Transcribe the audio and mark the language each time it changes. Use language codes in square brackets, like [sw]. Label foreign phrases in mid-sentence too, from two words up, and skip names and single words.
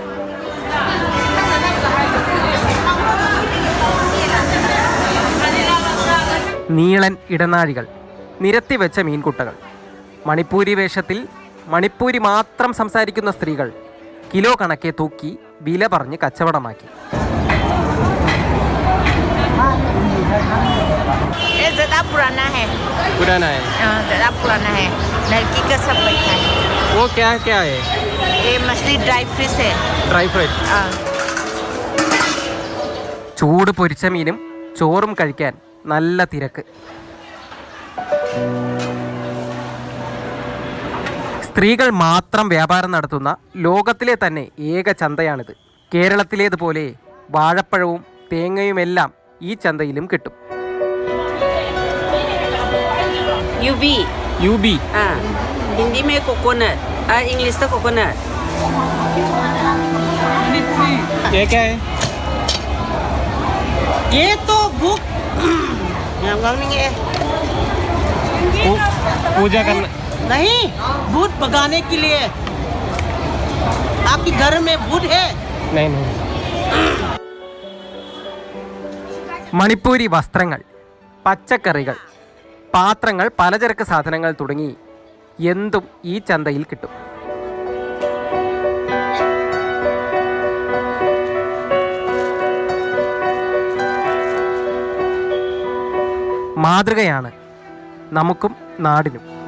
[ml] നീളൻ ഇടനാഴികൾ, നിരത്തിവെച്ച മീൻകുട്ടകൾ, മണിപ്പൂരി വേഷത്തിൽ മണിപ്പൂരി മാത്രം സംസാരിക്കുന്ന സ്ത്രീകൾ കിലോ കണക്കെ തൂക്കി വില പറഞ്ഞ് കച്ചവടമാക്കി. [hi] पुराना है। लड़की का सब बैठा है। वो क्या क्या है? ये मछली [en] dry fish [hi] है। [en] dry fry. [ml] ചൂട് പൊരിച്ച മീനും ചോറും കഴിക്കാൻ നല്ല തിരക്ക്. സ്ത്രീകൾ മാത്രം വ്യാപാരം നടത്തുന്ന ലോകത്തിലെ തന്നെ ഏക ചന്തയാണിത്. കേരളത്തിലേതുപോലെ വാഴപ്പഴവും തേങ്ങയുമെല്ലാം ഈ ചന്തയിലും കിട്ടും. [hi] यूबी हिंदी में कोकोनट, इंग्लिश तो कोकोनट। ये क्या है? ये तो बुक नहीं है। पूजा करना नहीं, भूत भगाने के लिए। आपके घर में भूत है? नहीं नहीं. [ml] മണിപ്പൂരി വസ്ത്രങ്ങൾ, പച്ചക്കറികൾ, പാത്രങ്ങൾ, പലചരക്ക് സാധനങ്ങൾ തുടങ്ങി എന്തും ഈ ചന്തയിൽ കിട്ടും. മാതൃകയാണ് നമുക്കും നാടിനും.